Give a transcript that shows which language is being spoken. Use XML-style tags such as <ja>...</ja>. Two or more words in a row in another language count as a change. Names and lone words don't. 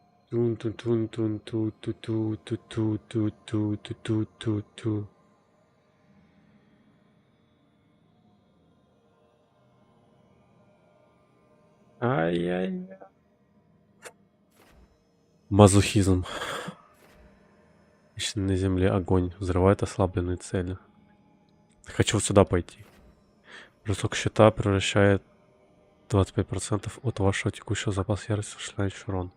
<ru>Тун-тун-тун-тун-ту-ту-ту-ту-ту-ту-ту-ту-ту. Ай-яй-яй. Мазохизм. Ищет на земле огонь, взрывает ослабленные цели. Хочу вот сюда пойти. Бросок щита превращает 25% от вашего текущего запаса ярости в ушляющий урон.</ru>